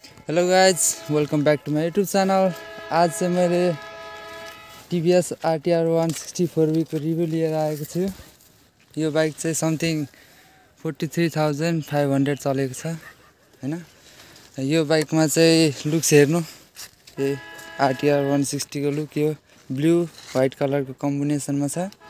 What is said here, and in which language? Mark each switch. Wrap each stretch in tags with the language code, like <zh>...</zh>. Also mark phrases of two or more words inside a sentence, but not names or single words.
<en>Hello guys, welcome back to my YouTube channel.</en> <ne>आज चाहिँ मैले TVS Rtr 164V को रिभ्यू लिएर आएको छु। यो बाइक चाहिँ समथिङ 43,500 चलेको छ हैन। यो बाइकमा चाहिँ लुक्स हेर्नु, यो Rtr 160 को लुक यो</ne> <en>blue white</en> <ne>कलरको कम्बिनेसनमा छ।</ne>